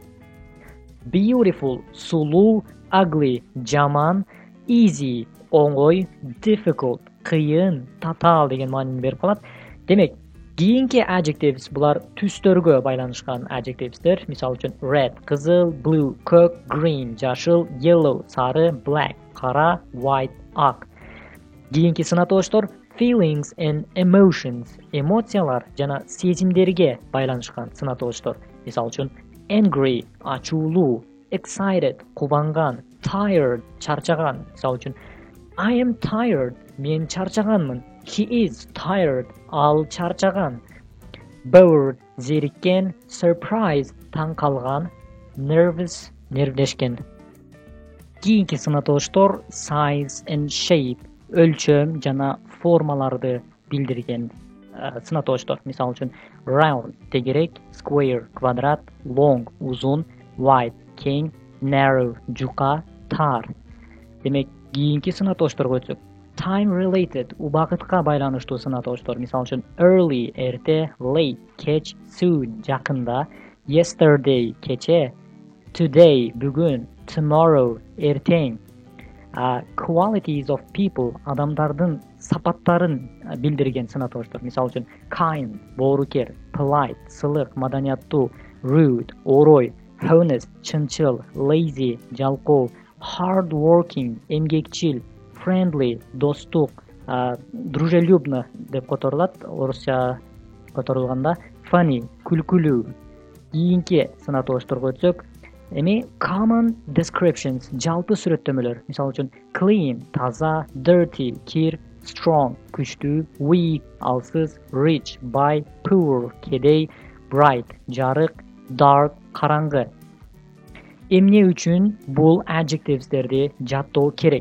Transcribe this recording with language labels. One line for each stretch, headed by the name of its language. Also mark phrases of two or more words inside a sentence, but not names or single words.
Kyrgyz: Beautiful, сулуу, ugly, жаман, easy, оңой, difficult, кыйын, татаал деген маанини берип калат. Демек, кийинки adjectives булар түстөргө байланышкан adjectives'тер. Мисалы үчүн red, кызыл, blue, көк, green, жашыл, yellow, сары, black, кара, white, ак. Кийинки сынатоочтор
English: feelings and emotions,
Kyrgyz: эмоциялар жана сезимдерге байланышкан сынатоочтор. Мисалы үчүн angry, ачуулуу, excited, кубанган, tired, чарчаган. Мисалы үчүн
English: I am tired,
Kyrgyz: мен чарчаганмын.
English: He is tired,
Kyrgyz: ал чарчаган. Bored, зериккен, surprised, таң калган, nervous, нервдешкен. Кийинки сынатоочтор
English: size and shape,
Kyrgyz: өлчөм жана формаларды билдирген сынатоочтор. Мисалы үчүн round, тегерек, square, квадрат, long, узун, wide, кең, narrow, жука, тар. Демек, кийинки сынатоочторго өтсөк,
English: time related,
Kyrgyz: убакытка байланыштуу сынатоочтор. Мисалы үчүн early, эрте, late, кеч, soon, жакында, yesterday, кече, today, бүгүн, tomorrow, эртең.
English: Qualities of people,
Kyrgyz: адамдардын сапаттарын билдирген сынатоочтор. Мисалы үчүн kind, боорукер, polite, сылык, маданияттуу, rude, орой, honest, чынчыл, lazy, жалкоо,
English: hard working,
Kyrgyz: эмгекчил, friendly, достук, дружелюбно деп которулат, орусча которулганда funny, күлкүлүү. Кийинки сынатоочторго өтсөк, эми
English: common descriptions,
Kyrgyz: жалпы сүрөттөмөлөр. Мисалы үчүн clean, таза, dirty, кир, strong, күчтүү, weak, алсыз, rich, бай, poor, кедей, bright, жарык, dark, караңгы. Эмне үчүн бул adjectives'терди жаттоо керек?